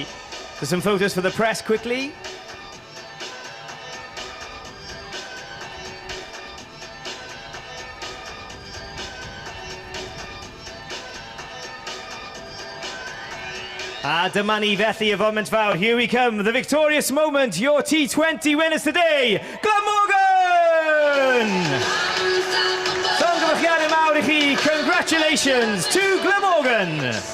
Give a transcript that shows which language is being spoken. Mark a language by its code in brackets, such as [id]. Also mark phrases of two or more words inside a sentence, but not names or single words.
[en] So some photos for the press quickly. [cy] Dyma ni felly y foment fawr. [en] Here we come, the victorious moment, your T20 winners today, Glamorgan! [cy] Llongyfarchiadau mawr I chi, [en] congratulations to Glamorgan!